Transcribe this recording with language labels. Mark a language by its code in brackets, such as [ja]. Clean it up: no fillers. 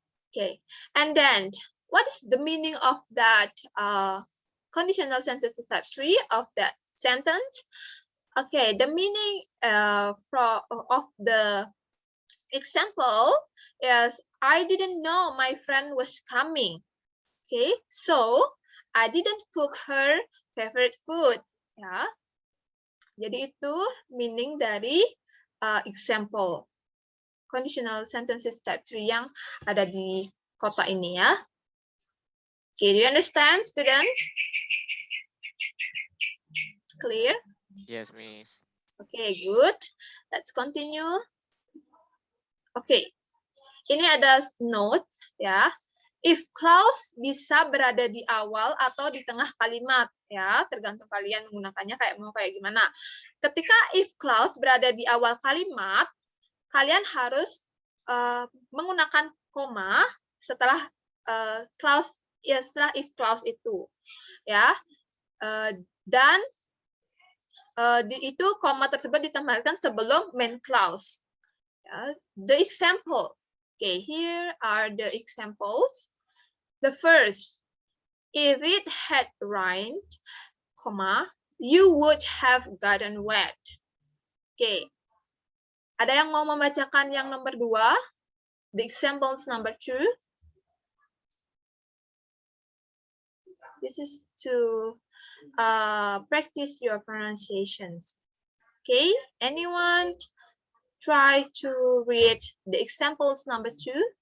[en] Okay, and then what is the meaning of that conditional sentences type 3 of that sentence? Okay, the meaning of the example is I didn't know my friend was coming. Okay, so I didn't cook her favorite food. [id] Ya, jadi itu meaning dari example conditional sentences type 3 yang ada di kota ini ya. [en] Okay, do you understand, students? Clear? Yes, Miss. Okay, good. Let's continue. Okay, [id] ini ada note ya. If clause bisa berada di awal atau di tengah kalimat ya, tergantung kalian menggunakannya kayak gimana. Ketika if clause berada di awal kalimat, kalian harus menggunakan koma setelah clause ya, setelah if clause itu ya. Dan itu koma tersebut ditambahkan sebelum main clause. [en] The example. Okay, here are the examples. The first, if it had rained, comma, you would have gotten wet. Okay. [id] Ada yang mau membacakan yang nomor 2? [en] The examples number 2. This is to practice your pronunciations. Okay, anyone try to read the examples number 2?